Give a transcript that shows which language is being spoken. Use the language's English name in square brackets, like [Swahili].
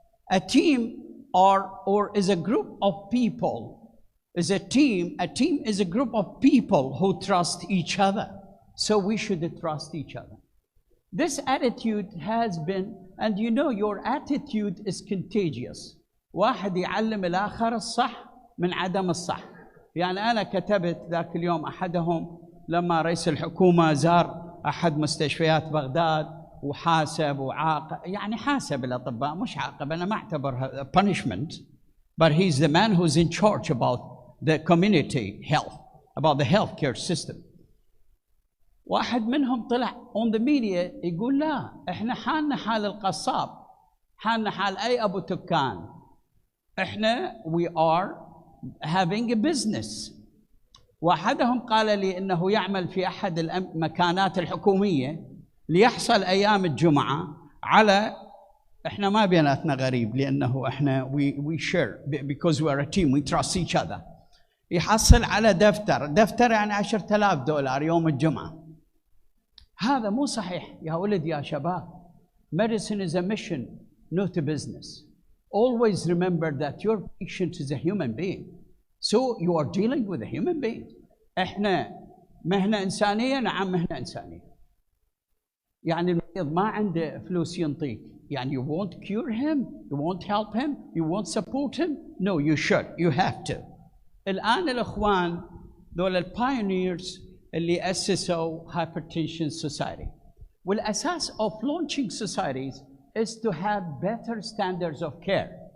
[English] A team is a group of people. Is a team is a group of people who trust each other. So we should trust each other. This attitude has been, and you know your attitude is contagious. [Arabic] واحد يعلم الآخر الصح من عدم الصح. يعني أنا كتبت ذاك اليوم أحدهم لما رئيس الحكومة زار أحد مستشفيات بغداد وحاسب وعاقب، يعني حاسب الأطباء مش عاقب، أنا ما أعتبرها [English] punishment, but he's the man who's in charge about the community health, about the healthcare system. [Arabic] واحد منهم طلع [English] on the media [Arabic] يقول لا احنا حالنا حال القصاب، حالنا حال أي أبو تكان، احنا [English] we are having a business. [Arabic] واحدهم قال لي انه يعمل في احد المكانات الحكوميه ليحصل ايام الجمعه على، احنا ما بيناتنا غريب لانه احنا [English] we share because we are a team, we trust each other. [Arabic] يحصل على دفتر يعني $10,000 يوم الجمعه. هذا مو صحيح يا ولد يا شباب. [English] Medicine is a mission, not a business. Always remember that your patient is a human being. So you are dealing with a human being. [Arabic] احنا مهنة إنسانية، نعم مهنة إنسانية. يعني المريض ما عنده فلوس ينطيك. يعني [English] you won't cure him, you won't help him, you won't support him. No, you should, you have to. [Arabic] الآن الإخوان دول البايونيرز اللي أسسوا Hypertension Society. والأساس [English] of launching societies is to have better standards of care.